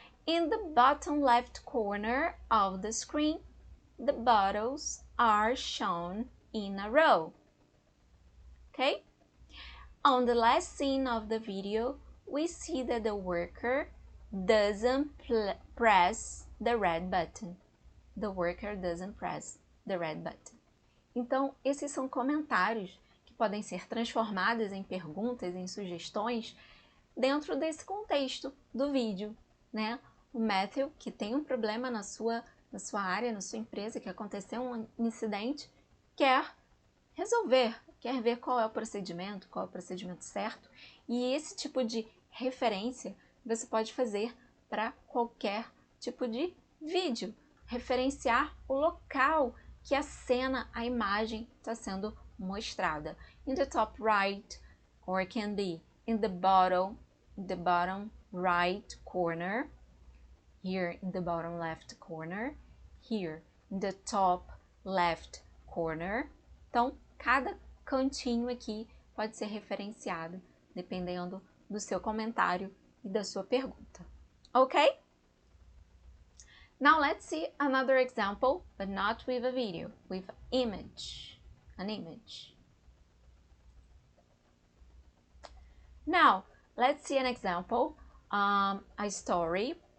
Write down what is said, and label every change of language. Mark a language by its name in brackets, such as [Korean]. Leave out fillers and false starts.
[English] In the bottom left corner of the screen, the bottles are shown in a row. Okay? On the last scene of the video, we see that the worker doesn't press the red button. The worker doesn't press the red button. [Portuguese] Então, esses são comentários que podem ser transformados em perguntas, em sugestões, dentro desse contexto do vídeo, né? O Matthew, que tem um problema na sua área, na sua empresa, que aconteceu um incidente, quer resolver, quer ver qual é o procedimento certo, e esse tipo de referência você pode fazer para qualquer tipo de vídeo, referenciar o local que a cena, a imagem está sendo mostrada. [English] In the top right, or can be in the bottom right corner, here in the bottom left corner, here in the top left corner. [Portuguese] Então, cada cantinho aqui pode ser referenciado, dependendo do seu comentário e da sua pergunta. Ok? [English] Now let's see another example, but not with a video, with image, an image. Now, let's see an example, a story.